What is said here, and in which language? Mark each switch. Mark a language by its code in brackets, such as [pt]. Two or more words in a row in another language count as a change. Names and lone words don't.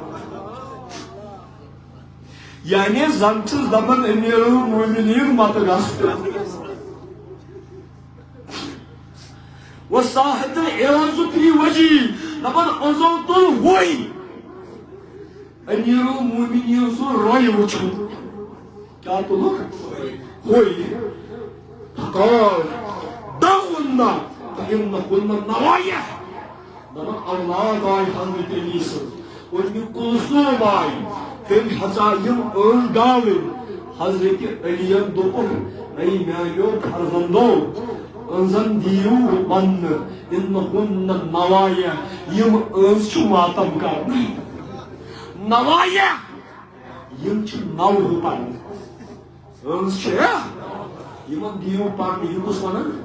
[ks] یعنی زن چھُس دپان [ar] امیر المومنیٖن [ks] متہٕ گژھ [ar] وصاحت العوض فی وجہی [ks] دپان أنٛزو تُل وُے امیر المومنیٖن سُہ روٚے وٕچھُن کیٛاہ تُلُکھ وُے [ar] قال دعونا فإنهن نوایح [ks] دپان اولاد آے حضرت علی سٕنٛز ام کلثوم آے تٔمۍ ہسا یِم أنۍ گاوٕنۍ حضرت علیین دوٚپُکھ اے میانیو فرزندو أنٛزن دِیِو وننہٕ [ar] اِنہن نوایح [ks] یِم أنٛز چھِ ماتم کران نوایح یِم چھِ نوٕ پران أنٛز چھِ یِمن دِیِو پرنہٕ یہِ کُس ونان